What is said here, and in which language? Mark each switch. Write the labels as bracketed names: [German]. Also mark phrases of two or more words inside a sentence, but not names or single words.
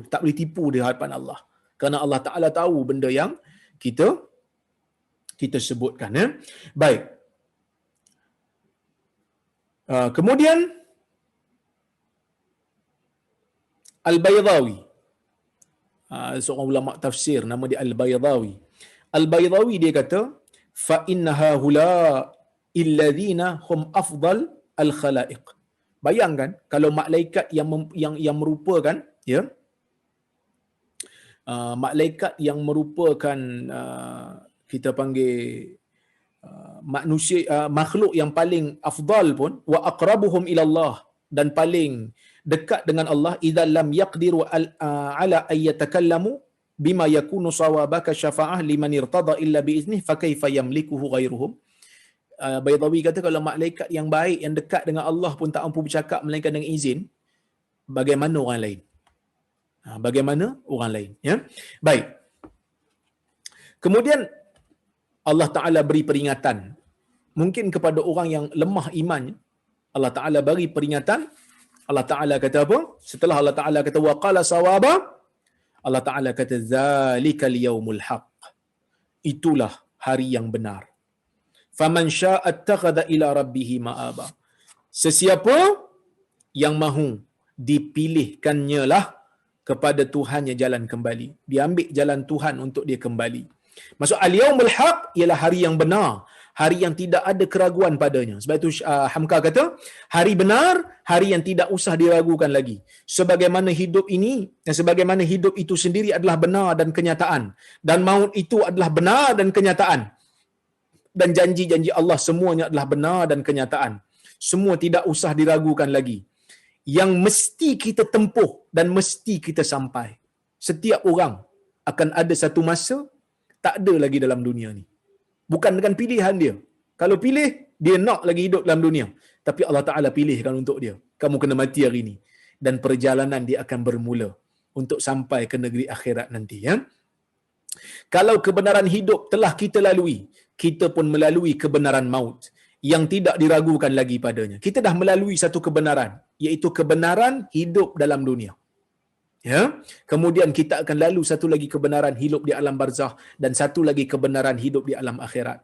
[Malay] Tak boleh tipu di hadapan Allah. Kerana Allah Ta'ala tahu benda yang kita sebutkan. Ya? Baik. Kemudian, Al-Baydawi. Seorang ulama tafsir, nama dia Al-Baydawi. Al-Baydawi dia kata, [Arabic] فَإِنَّ هَؤُلَاءِ الَّذِينَ هُمْ أَفْضَلُ الْخَلَائِقِ. [Malay] Bayangkan kalau malaikat yang merupakan, ya, malaikat yang merupakan kita panggil manusia, makhluk yang paling afdal pun, [Arabic] وأقربهم إلى الله, [Malay] dan paling dekat dengan Allah, [Arabic] إذا لم يقدروا على أن يتكلموا بما يكون صوابا كشفاعة لمن ارتضى إلا بإذنه فكيف يملكه غيرهم. [Malay] Baydawi kata kalau malaikat yang baik yang dekat dengan Allah pun tak mampu bercakap melainkan dengan izin, bagaimana orang lain? Bagaimana orang lain, ya? Baik. Kemudian Allah Taala beri peringatan. Mungkin kepada orang yang lemah imannya, Allah Taala beri peringatan. Allah Taala kata apa? Setelah Allah Taala kata [Arabic] وقال صوابا, [Malay] Allah Taala kata [Arabic] ذلك اليوم الحق. [Malay] Itulah hari yang benar. [Arabic] فمن شاء اتخذ إلى ربه مآبا. [Malay] Sesiapa yang mahu dipilihkannya lah kepada Tuhannya jalan kembali. Dia ambil jalan Tuhan untuk dia kembali. Maksud [Arabic] اليوم الحق [Malay] ialah hari yang benar, hari yang tidak ada keraguan padanya. Sebab itu Hamka kata, hari benar, hari yang tidak usah diragukan lagi. Sebagaimana hidup ini, dan sebagaimana hidup itu sendiri adalah benar dan kenyataan, dan maut itu adalah benar dan kenyataan, dan janji-janji Allah semuanya adalah benar dan kenyataan. Semua tidak usah diragukan lagi. Yang mesti kita tempuh dan mesti kita sampai. Setiap orang akan ada satu masa tak ada lagi dalam dunia ni. Bukan dengan pilihan dia. Kalau pilih, dia nak lagi hidup dalam dunia. Tapi Allah Ta'ala pilihkan untuk dia. Kamu kena mati hari ni. Dan perjalanan dia akan bermula untuk sampai ke negeri akhirat nanti. Ya? Kalau kebenaran hidup telah kita lalui, kita pun melalui kebenaran maut yang tidak diragukan lagi padanya. Kita dah melalui satu kebenaran, iaitu kebenaran hidup dalam dunia. Ya, kemudian kita akan lalu satu lagi kebenaran hidup di alam barzah dan satu lagi kebenaran hidup di alam akhirat.